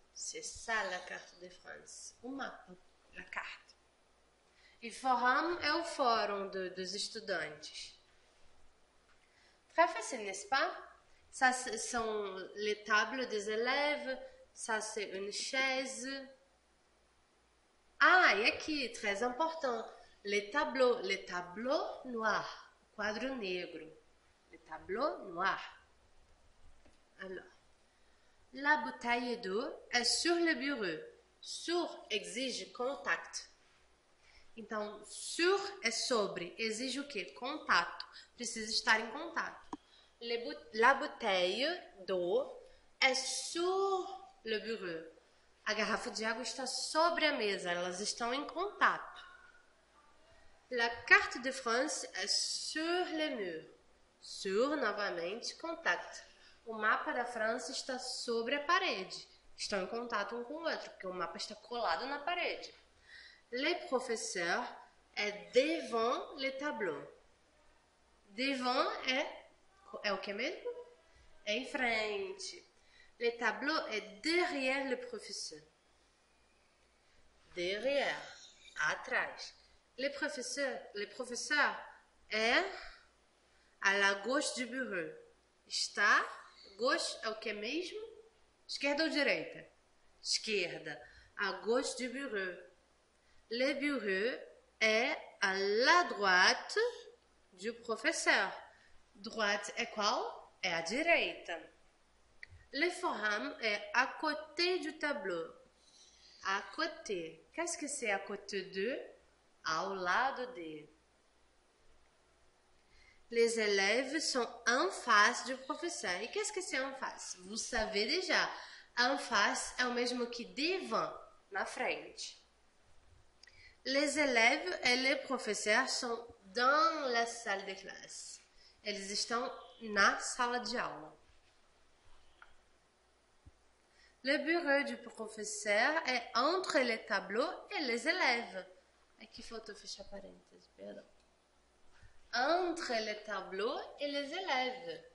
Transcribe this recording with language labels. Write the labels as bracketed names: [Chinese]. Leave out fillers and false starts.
[French] C'est ça, la carte de France. [Portuguese] O mapa, a carta. E forum é o fórum dos estudantes. [French] Très facile, n'est-ce pas? Ça sont les tables des élèves, Ça, c'est une chaise. Ah, et aqui, très important, les tableaux noirs, [Portuguese] quadro negro, [French] les tableaux noirs. Alors, la bouteille d'eau est sur le bureau. [Portuguese] Sur exige contato. Então, sur é sobre, exige o quê? Contato. Precisa estar em contato. [French] La bouteille d'eau est sur le bureau. [Portuguese] A garrafa de água está sobre a mesa, elas estão em contato. [French] La carte de France est sur le mur. [Portuguese] Sur, novamente, contato. O mapa da França está sobre a parede. Estão em contato um com o outro, porque o mapa está colado na parede. [French] Le professeur est devant le tableau. [Portuguese] Devant é o que mesmo? É em frente. [French] Le tableau est derrière le professeur. Derrière, atrás. Le professeur est à la gauche du bureau. [Portuguese] Está, gauche é o que mesmo? Esquerda ou direita? Esquerda. [French] À gauche du bureau. Le bureau est à la droite du professeur. [Portuguese] Droite é qual? É a direita. [French] Le forum est à côté du tableau. À côté. Qu'est-ce que c'est à côté de? [Portuguese] Ao lado de. [French] Les élèves sont en face du professeur. E qu'est-ce que c'est en face? Vous savez déjà. [Portuguese] En face é o mesmo que devant, na frente. [French] Les élèves et les professeurs sont dans la salle de classe. [Portuguese] Eles estão na sala de aula. [French] Le bureau du professeur est entre les tableaux et les élèves. [Portuguese] Aqui faltou fechar parênteses, perdão. [French] Entre les tableaux et les élèves.